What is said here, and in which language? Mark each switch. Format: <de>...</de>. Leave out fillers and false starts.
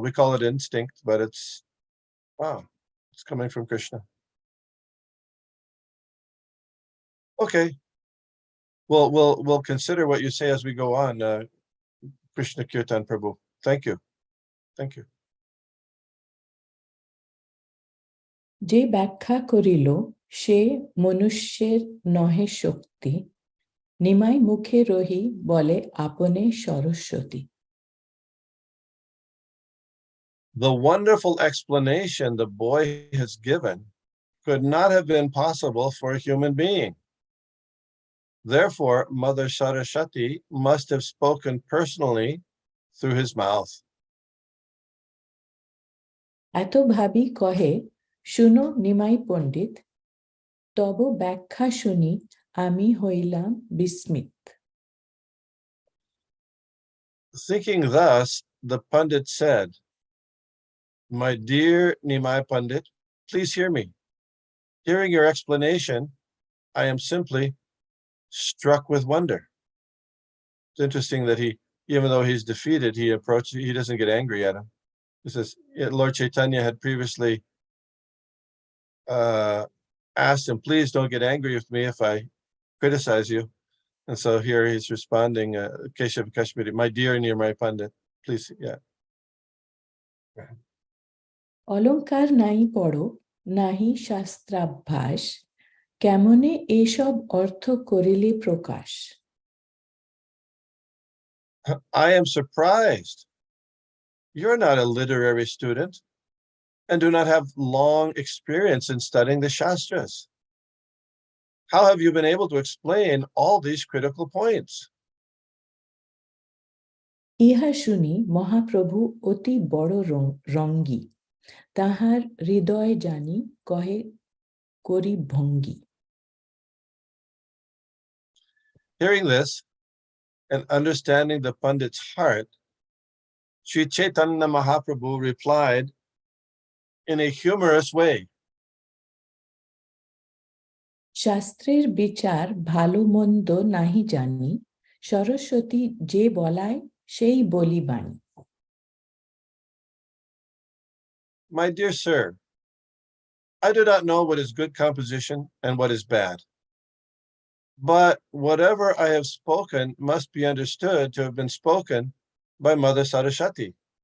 <en>We call it instinct, but it's coming from Krishna. Okay. We'll consider what you say as we go on, Krishna Kirtan Prabhu. Thank you. Thank you.</en> <bn>যে ব্যাখ্যা করিল সে মনুষ্যের নহে শক্তি, নিমাই মুখে রহি বলে আপনে Saraswati.</bn> <en>The wonderful explanation the boy has given could not have been possible for a human being. Therefore, Mother Saraswati must have spoken personally through his mouth.</en> <bn>এত ভাবি কহে শুনো নিমাই পণ্ডিত, তব ব্যাখ্যা শুনি আমি হইলাম বিস্মিত।</bn> <en>Thinking thus, the Pandit said, "My dear Nimai Pandit, please hear me. Hearing your explanation, I am simply struck with wonder." It's interesting that even though he's defeated, he doesn't get angry at him. He says, Lord Chaitanya had previously asked him, please don't get angry with me if I criticize you. And so here he's responding, Keshav Kashmiri, my dear Nimai Pandit, please, yeah.</en> <bn>অলংকার নাই পড়ো নাহি শাস্ত্রাভ্যাস কেমনে এসব অর্থ করিলে প্রকাশ</bn> <en>I am surprised. You're not a literary student and do not have long experience in studying the Shastras. How have you been able to explain all these critical points?</en> <bn>ইহা শুনি মহাপ্রভু অতি বড় রঙ্গী তাহার হৃদয় জানি কহে করি ভঙ্গি</bn> <en>Hearing this and understanding the Pandit's heart, Sri Chaitanya Mahaprabhu replied in a humorous way.</en> <bn>শাস্ত্রের বিচার ভালো মন্দ নাহি জানি সরস্বতী যে বলায় সেই বলি বাণী</bn> <en>My dear sir, I do not know what is good composition and what is bad. But whatever I have spoken must be understood to have been spoken by Mother Saraswati.</en>